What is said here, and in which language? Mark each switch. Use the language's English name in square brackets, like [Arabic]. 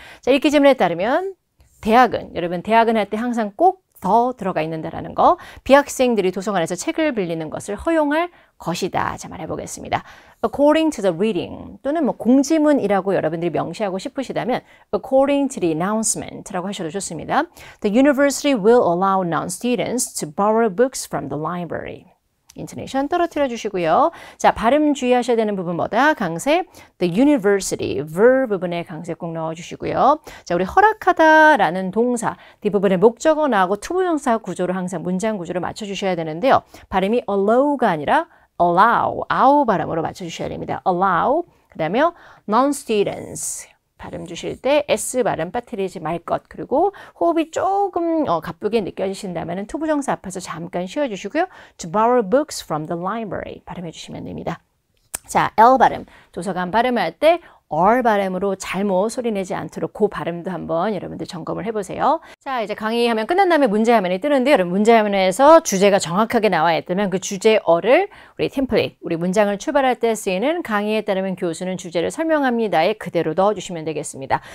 [Korean] 자, 읽기 지문에 따르면 여러분 대학은 할 때 항상 꼭 더 들어가 있는다라는 거, 비학생들이 도서관에서 책을 빌리는 것을 허용할 것이다. 자, 말해보겠습니다. [English] According to the reading [Korean] 또는 뭐 공지문이라고 여러분들이 명시하고 싶으시다면 [English] According to the announcement [Korean] 라고 하셔도 좋습니다. [English] The university will allow non-students to borrow books from the library. [Korean] 인토네이션 떨어뜨려 주시고요. 자, 발음 주의하셔야 되는 부분 뭐다? 강세, the university, ver 부분에 강세 꼭 넣어주시고요. 자, 우리 허락하다라는 동사, 뒷부분에 목적어 나오고 투부정사 구조를 항상 문장 구조를 맞춰주셔야 되는데요. 발음이 allow가 아니라 allow, 아우 발음으로 맞춰주셔야 됩니다. allow, 그 다음에 non-students. 발음 주실 때 S 발음 빠뜨리지 말 것. 그리고 호흡이 조금 가쁘게 느껴지신다면 투부정사 앞에서 잠깐 쉬어주시고요. [English] To borrow books from the library [Korean] 발음해 주시면 됩니다. 자, L 발음. 도서관 발음할 때 R 발음으로 잘못 소리내지 않도록 그 발음도 한번 여러분들 점검을 해보세요. 자, 이제 강의하면 끝난 다음에 문제화면이 뜨는데 여러분 문제화면에서 주제가 정확하게 나와 있다면 그 주제어를 우리 템플릿, 우리 문장을 출발할 때 쓰이는 강의에 따르면 교수는 주제를 설명합니다에 그대로 넣어주시면 되겠습니다.